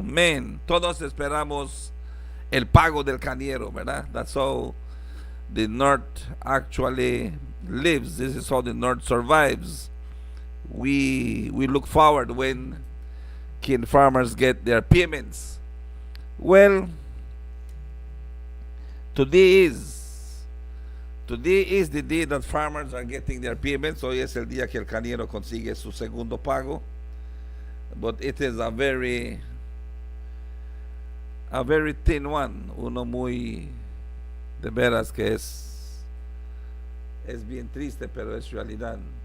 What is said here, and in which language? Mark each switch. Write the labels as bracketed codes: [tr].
[es] Man, todos esperamos el pago del cañero, ¿verdad? [en] That's how the North actually lives. This is how the North survives. We look forward when can farmers get their payments. Well, today is the day that farmers are getting their payments. [es] Hoy es el día que el cañero consigue su segundo pago. [en] But it is a very thin one. [es] Uno muy, de veras que es bien triste, pero es realidad.